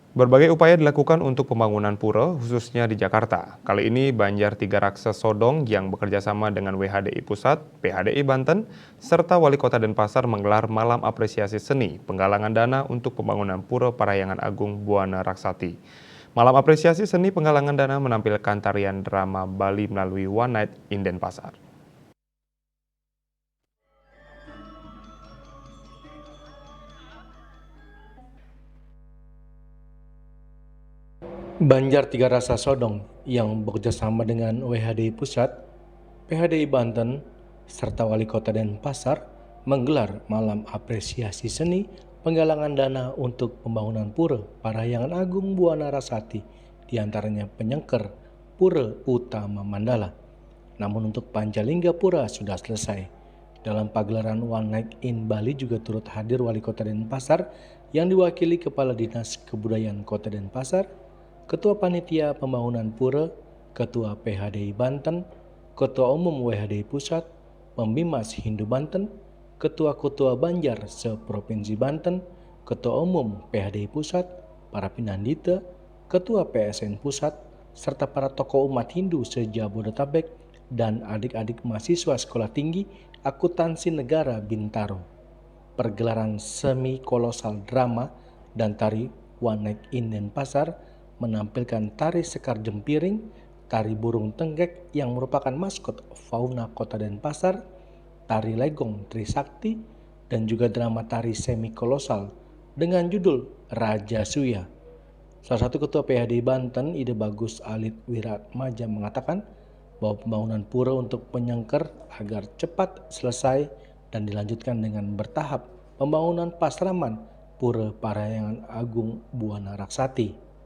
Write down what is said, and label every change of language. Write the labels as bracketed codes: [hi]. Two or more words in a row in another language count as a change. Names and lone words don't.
[id] Berbagai upaya dilakukan untuk pembangunan pura, khususnya di Jakarta. Kali ini Banjar Tiga Raksa Sodong yang bekerja sama dengan WHDI Pusat, PHDI Banten, serta Wali Kota Denpasar menggelar malam apresiasi seni penggalangan dana untuk pembangunan Pura Parahyangan Agung Buana Raksati. Malam apresiasi seni penggalangan dana menampilkan tarian drama Bali melalui One Night in Denpasar. Banjar Tiga Rasa Sodong yang bekerjasama dengan WHDI Pusat, PHDI Banten, serta Wali Kota Denpasar menggelar malam apresiasi seni penggalangan dana untuk pembangunan Pura Parahyangan Agung Buana Rasati, diantaranya penyengker Pura Utama Mandala. Namun untuk Panjalingga Pura sudah selesai. Dalam pagelaran One Night in Bali juga turut hadir Wali Kota Denpasar yang diwakili Kepala Dinas Kebudayaan Kota Denpasar, Ketua Panitia Pembangunan Pura, Ketua PHDI Banten, Ketua Umum WHDI Pusat, Pembimas Hindu Banten, Ketua-Ketua Banjar se-Provinsi Banten, Ketua Umum PHDI Pusat, para Pinandita, Ketua PSN Pusat, serta para tokoh umat Hindu se-Jabodetabek dan adik-adik mahasiswa Sekolah Tinggi Akuntansi Negara Bintaro. Pergelaran semi kolosal drama dan tari One Night in Denpasar menampilkan tari sekar jempiring, tari burung tenggek yang merupakan maskot fauna kota Denpasar, tari legong Trisakti, dan juga drama tari semi kolosal dengan judul Raja Suya. Salah satu ketua PHDI Banten, Ide Bagus Alit Wiratmaja mengatakan bahwa pembangunan pura untuk penyengker agar cepat selesai dan dilanjutkan dengan bertahap pembangunan Pasraman Pura Parahyangan Agung Buana Raksati.